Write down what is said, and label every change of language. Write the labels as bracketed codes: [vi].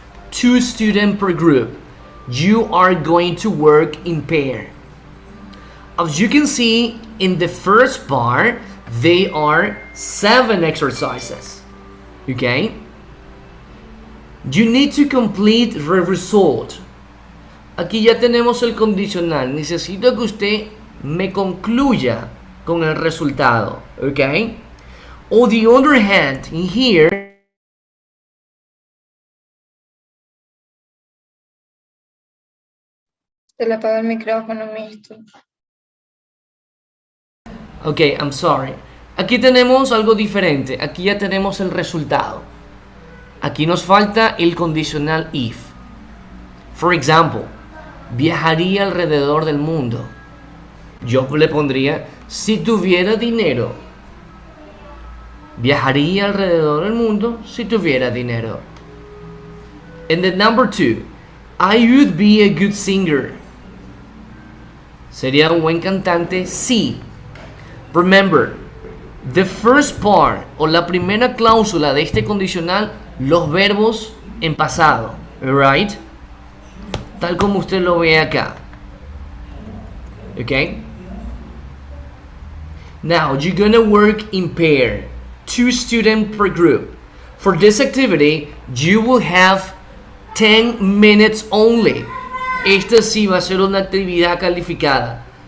[en] 2 students per group. You are going to work in pair. As you can see in the first part, they are 7 exercises. Okay? You need to complete the result. [es] Aquí ya tenemos el condicional. Necesito que usted me concluya con el resultado. [en] Okay? On the other hand, in here, [es] Se le apaga el micrófono, mister. [en] Ok, I'm sorry. [es] Aquí tenemos algo diferente. Aquí ya tenemos el resultado. Aquí nos falta el condicional if. [en] For example, [es] viajaría alrededor del mundo. Yo le pondría, si tuviera dinero. Viajaría alrededor del mundo si tuviera dinero. [en] And then number 2, I would be a good singer. [es] Sería un buen cantante, sí. [en] Remember, the first part [es] o la primera cláusula de este condicional, los verbos en pasado, [en] right? [es] Tal como usted lo ve acá. Okay? [en] Now, you're gonna work in pair, 2 students per group. For this activity, you will have 10 minutes only. [es] Esta sí va a ser una actividad calificada.